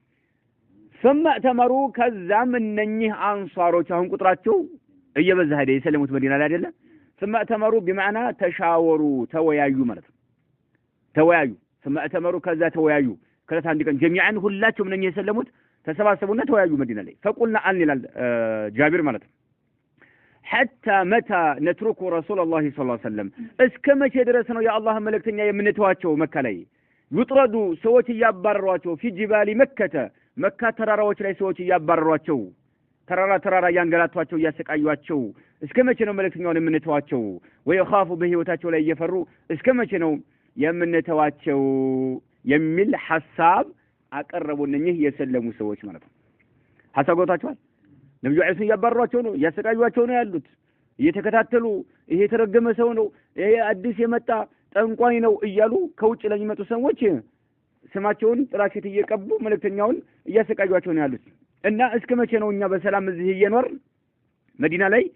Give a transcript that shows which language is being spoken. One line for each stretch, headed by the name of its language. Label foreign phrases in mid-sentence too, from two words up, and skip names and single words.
Arabic: ثم اعتمروا
Amharic: ከዛም እነኚህ አንሷሮች አሁን ቁጥራቸው እየበዛ ሄደ የሰለሙት መዲና ላይ አይደለ
Arabic: ثم اعتمروا بمعنى
Amharic: ተሻወሩ ተወያዩ ማለት ነው ተወያዩ
Arabic: ثم اعتمروا
Amharic: ከዛ ተወያዩ ከዛ አንድ ቀን ጀሚዓን ሁላቸውም እነኚህ የሰለሙት ተሰባሰቡና ተወያዩ መዲና ላይ فقلنا አን ይላል ጃቢር ማለት ነው
Arabic: حتى متى نترك رسول الله صلى الله عليه وسلم
Amharic: እስከ መቼ ድረስ ነው የአላህ መልእክተኛ የምንተዋቸው መካ ላይ ይጥረዱ ሰዎች ያባረሯቸው
Arabic: في جبال مكة
Amharic: መካ ተራራዎች ላይ ሰዎች ያባረሯቸው ተራራ ያንገላቷቸው ያሰቃዩዋቸው እስከ መቼ ነው መልእክተኛውን የምንተዋቸው ወይخاፉ በህይወታቸው ላይ እየፈሩ እስከ መቼ ነው የምንተዋቸው የሚል ሐሳብ አቀረቡ እነኚህ የሰለሙ ሰዎች ማለት ነው ሐሳብ ጎታቸዋል ነብዩ አይሱን ያባረሯቸው ነው ያሰቃዩዋቸው ነው ያሉት እየተከታተሉ ይሄ የተረገመ ሰው ነው ይሄ አዲስ የመጣ ጠንቋይ ነው እያሉ ከውጭ ለሚመጡ ሰዎች ስማቸውን ጥላሸት እየቀቡ መልእክተኛውን እያሰቃዩዋቸው ነው ያሉት እና እስከ መቼ ነው እኛ በሰላም እዚህ እየኖር መዲና ላይ